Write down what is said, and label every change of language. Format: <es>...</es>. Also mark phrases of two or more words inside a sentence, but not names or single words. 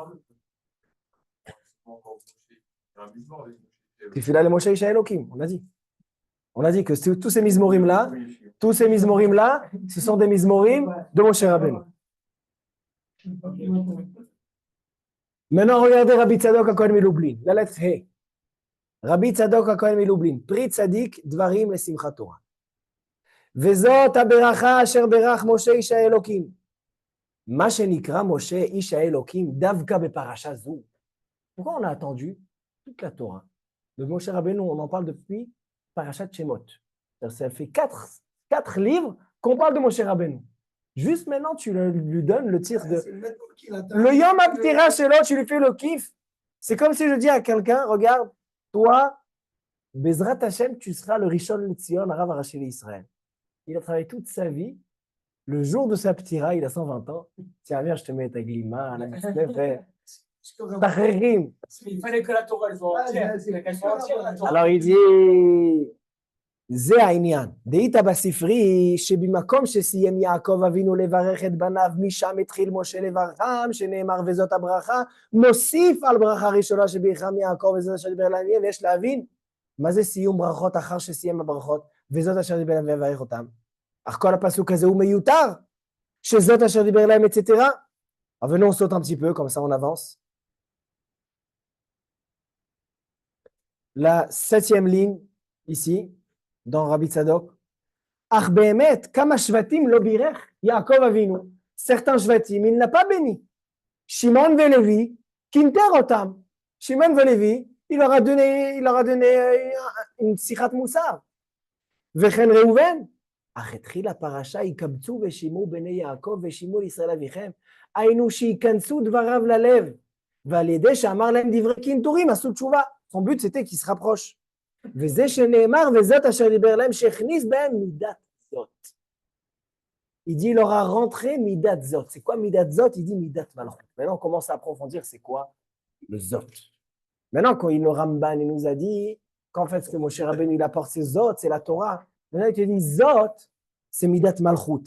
<he>תפילה למשה איש האלוהים,</he> <fr>on a dit. On a dit que tous ces mizmorim-là, ce sont des mizmorim de Moshe Rabbeinu. Maintenant, regardez Rabbi Tzadok HaKohen Milublin, la lettre He. Rabbi Tzadok HaKohen Milublin, Pri Tzadik Dvarim Lesimchat Torah.</fr> <he>וזאת הברכה אשר ברך משה איש האלוהים. מה שנקרא משה איש האלוהים דווקא בפרשה זו.</he> <fr>Pourquoi on a attendu toute la Torah? De Moshe Rabbeinu, on en parle depuis Parashat Shemot. Ça fait quatre livres qu'on parle de Moshe Rabbeinu. Juste maintenant, tu lui donnes le tir de...</fr> <he>Le יום הפטירה שלו,</he> <fr>tu lui fais le kiff. C'est comme si je dis à quelqu'un, regarde, toi,</fr> <he>בעזרת השם,</he> <fr>tu seras le</fr> <he>ראשון לציון, רב ראשי ישראל.</he> <fr>Il a travaillé toute sa vie. Le jour de sa ptira, il a 120 ans. Tiens, viens, je te mets ta glima, il fallait que la Torah soit entière. Alors il dit,</fr> <he>זה העניין. דהית בספרי שבמקום שסיים יעקב אבינו לברך את בניו, משם התחיל משה לברכם, שנאמר וזאת הברכה, נוסיף על ברכה ראשונה שבירכם יעקב וזאת אשר דיבר להם, ויש להבין מה זה סיום ברכות אחר שסיים הברכות, וזאת אשר דיבר להם ויברך אותם. אך כל הפסוק הזה הוא מיותר, שזאת אשר דיבר להם,</he> <fr>etc. Alors venons, on saute un petit peu, comme ça on avance. La 7e ligne, ici, dans Rabbi Tzadok.</fr> <he>אך באמת, כמה שבטים לא בירך יעקב אבינו.</he> <fr>Certains shvatim, il n'a pas béni.</fr> <he>שמעון ולוי, קינטר אותם. Shimon ve Levi,</he> <fr>il leur a donné une</fr> <he>שיחת מוסר. וכן ראובן, אך התחיל הפרשה, יקבצו ושימעו בני יעקב ושימעו לישראל אביכם, היינו שייכנסו דבריו ללב, ועל ידי שאמר להם דברי קינטורים, עשו תשובה.</he> <fr>Son but c'était qu'ils se rapprochent.</fr> <he>וזה שנאמר, וזאת אשר דיבר להם, שהכניס בהם מידת זאת.</he> <fr>Il dit, il leur a rentré</fr> <he>מידת זאת.</he> <fr>C'est quoi</fr> <he>מידת זאת?</he> <fr>Il dit</fr> <he>מידת מלכות.</he> <fr>Maintenant, on commence à approfondir, c'est quoi le zot? Maintenant, quand le Ramban il nous a dit qu'en fait, ce que Moshe Rabbeinu il apporte, c'est zot, c'est la Torah. Maintenant, il te dit, zot, c'est</fr> <he>מידת מלכות.</he>